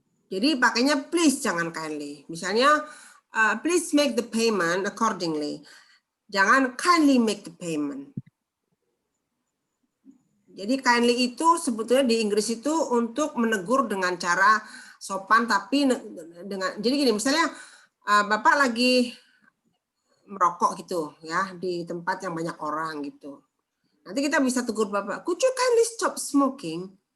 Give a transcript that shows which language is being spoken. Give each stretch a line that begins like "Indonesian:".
Indonesian: Jadi pakainya
English: please,
Indonesian: jangan
English: kindly.
Indonesian: Misalnya,
English: please make the payment accordingly.
Indonesian: Jangan
English: kindly make the payment.
Indonesian: Jadi kindly itu sebetulnya di Inggris itu untuk menegur dengan cara sopan, tapi dengan, jadi gini, misalnya Bapak lagi merokok gitu ya di tempat yang banyak orang gitu. Nanti kita bisa tegur Bapak,
English: could you kindly stop smoking?